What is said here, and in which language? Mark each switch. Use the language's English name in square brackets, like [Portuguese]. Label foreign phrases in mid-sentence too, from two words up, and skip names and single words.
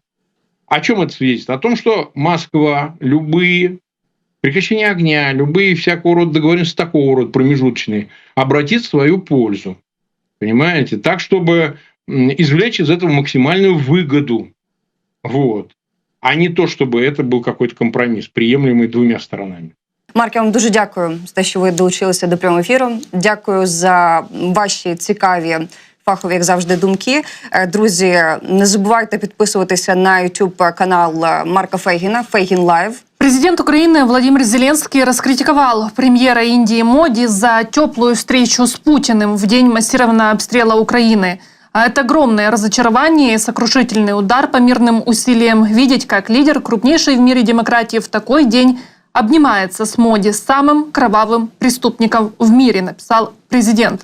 [Russian] О чем это свидетельствует? О том, что Москва любые прекращения огня, любые всякого рода договоренности такого рода промежуточные обратит в свою пользу. Понимаете? Так, чтобы извлечь из этого максимальную выгоду. Вот. А не то, чтобы это был какой-то компромисс, приемлемый двумя сторонами. [Ukrainian] Марк, я вам дуже дякую за те, що ви долучилися до прямого ефіру. Дякую за ваші цікаві, фахові, як завжди, думки. Друзі, не забувайте підписуватися на YouTube-канал Марка Фейгіна «Фейгін Лайв». [Russian] Президент Украины Владимир Зеленский раскритиковал премьера Индии Моди за теплую встречу с Путиным в день массированного обстрела Украины. А это огромное разочарование и сокрушительный удар по мирным усилиям видеть, как лидер крупнейшей в мире демократии в такой день обнимается с Моди, самым кровавым преступником в мире, написал президент.